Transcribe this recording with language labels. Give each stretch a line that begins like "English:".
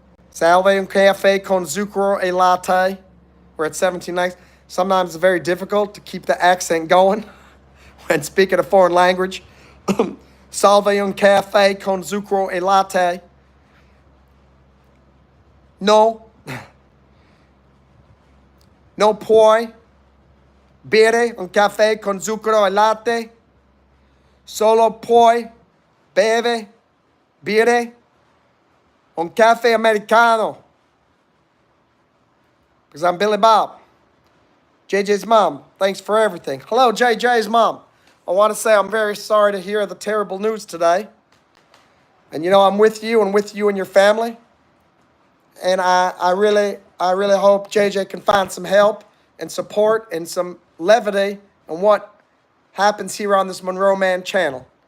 Italian: Salve un caffè con zucchero e latte.
English: We're at 17 likes. Sometimes it's very difficult to keep the accent going when speaking a foreign language.
Italian: Salve un caffè con zucchero e latte. No. No puoi bere un caffè con zucchero e latte. Solo puoi bere un caffè americano.
English: Because I'm Billy Bob. JJ's mom, thanks for everything. Hello, JJ's mom. I want to say I'm very sorry to hear the terrible news today. And you know, I'm with you and your family. And I really hope JJ can find some help and support and some levity on what happens here on this MonroeMann channel.